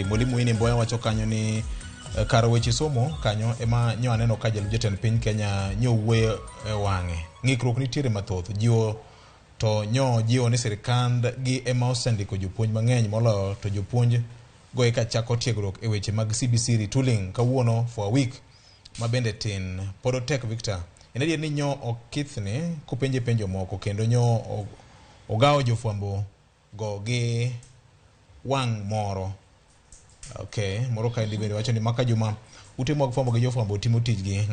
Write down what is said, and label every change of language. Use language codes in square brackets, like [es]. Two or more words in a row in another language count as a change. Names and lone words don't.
[luo] Mwalimu Ini Mboya wacho kanyo ni karo weche somo kanyo ema nyo aneno ka jalup jatend piny Kenya nyo wuoyo e wang'e. Ng'ikruok nitiere mathoth. Jiwo ni sirikand gi ema osendiko jopuonj mang'eny moloyo to jopuonj go eka chako tiegruok e weche mag CBC retooling kawuono [en] for a week [luo] ma bende tin. Podotek Victor. En adier ni nyo okithni kopenje penjo moko kendo nyo Ogao Jofwambo go gi wang' moro. Okay, moro ka bende wacho ni maka juma ute mag fwambo gi Jofwambo timo tijgi.